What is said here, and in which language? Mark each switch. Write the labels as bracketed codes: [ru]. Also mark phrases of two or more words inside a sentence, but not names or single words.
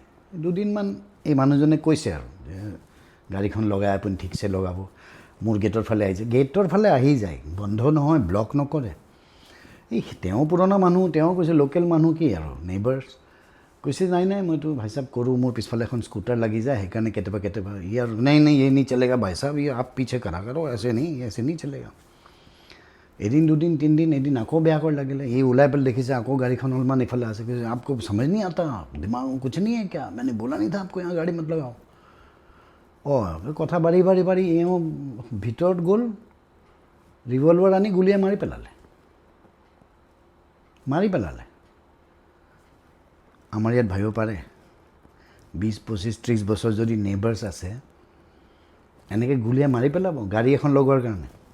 [as] দুদিনমান এই মানুহজনে কৈছে আৰু যে গাড়ীখন লগাই আপুনি ঠিকছে লগাব, মোৰ গেটৰ ফালে আহিছে, গেটৰ ফালে আহি যায়, বন্ধ নহয়, ব্লক নকৰে। এই তেওঁ পুৰণা মানুহ, তেওঁ কৈছে লোকেল মানুহ কি আৰু নেইবাৰ্ছ, কৈছে নাই নাই মইতো ভাই সাহেব কৰোঁ, মোৰ পিছফালে এখন স্কুটাৰ লাগি যায়, সেইকাৰণে কেতিয়াবা কেতিয়াবা ইয়াৰ নাই নাই [hi] ये नहीं चलेगा भाई साहब, ये आप पीछे करा करो, ऐसे नहीं चलेगा। [as] এদিন দুদিন তিনিদিন, এদিন আকৌ বেয়া কৰি লাগিলে, এই ওলাই পেলাই দেখিছে আকৌ গাড়ীখন অলপমান এইফালে আছে, কৈছে [hi] आपको समझ नहीं आता, दिमाग में कुछ नहीं है क्या, मैंने बोला नहीं था आपको यहाँ गाड़ी मत लगाओ। [as] কথা বাঢ়ি বাঢ়ি বাঢ়ি এওঁ ভিতৰত গ'ল, ৰিভলভাৰ আনি গুলীয়াই মাৰি পেলালে। আমাৰ ইয়াত ভাবিব পাৰে 20 25 30 বছৰ যদি নেইবাৰ্ছ আছে, এনেকৈ গুলীয়াই মাৰি পেলাব গাড়ী এখন লগোৱাৰ কাৰণে?